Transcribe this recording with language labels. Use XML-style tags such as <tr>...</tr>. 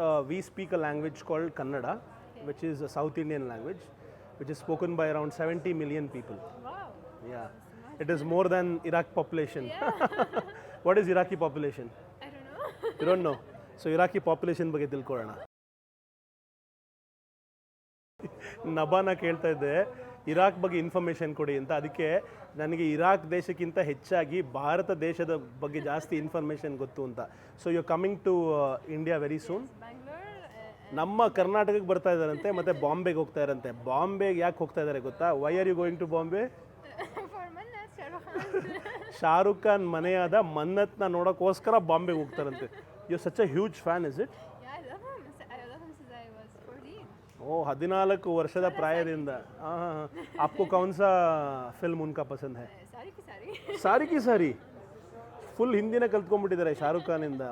<en>we speak a language called Kannada, which is a South Indian language, which is spoken by around 70 million people. Wow. Yeah, it is more than Iraq population. What is Iraqi population? I don't know. You don't know? So Iraqi population</en> <kn>ಬಗ್ಗೆ ತಿಳ್ಕೊಳ್ಳೋಣ. ನಬಾನ ಕೇಳ್ತಾ ಇದ್ದೆ Iraq ಬಗ್ಗೆ information ಕೊಡಿ ಅಂತ. ಅದಕ್ಕೆ ನನಗೆ Iraq ದೇಶಕ್ಕಿಂತ ಹೆಚ್ಚಾಗಿ ಭಾರತ ದೇಶದ ಬಗ್ಗೆ ಜಾಸ್ತಿ ಇನ್ಫಾರ್ಮೇಷನ್ ಗೊತ್ತು ಅಂತ.</kn> <en>So you coming to India very soon. Bangalore.</en> <kn>ನಮ್ಮ ಕರ್ನಾಟಕಕ್ಕೆ ಬರ್ತಾ ಇದ್ದಾರಂತೆ, ಮತ್ತು ಬಾಂಬೆಗೆ ಹೋಗ್ತಾ ಇದ್ದಾರಂತೆ. ಬಾಂಬೆಗೆ ಯಾಕೆ ಹೋಗ್ತಾ ಇದ್ದಾರೆ ಗೊತ್ತಾ?</kn> <en>Why are you going to Bombay? For Mannat, Shahrukh Khan.</en> <kn>Shahrukh Khan ಮನೆಯಾದ ಮನ್ನತ್ನ ನೋಡೋಕ್ಕೋಸ್ಕರ ಬಾಂಬೆಗೆ ಹೋಗ್ತಾರಂತೆ.</kn> <en>You such a huge fan, is it? Yeah, I love him. I love him since I was 14.</en> <kn>ಓ, 14 ವರ್ಷದ ಪ್ರಾಯದಿಂದ. ಹಾಂ ಹಾಂ ಹಾಂ.</kn> <hi>आपको कौन सा फिल्म उनका पसंद है? Sari ki sari. ಸಾರಿ ಕಿ ಸಾರಿ.</hi> <kn>ಫುಲ್ ಹಿಂದಿನ ಕಲ್ತ್ಕೊಂಡ್ಬಿಟ್ಟಿದ್ದಾರೆ ಶಾರುಖ್ ಖಾನಿಂದ.</kn>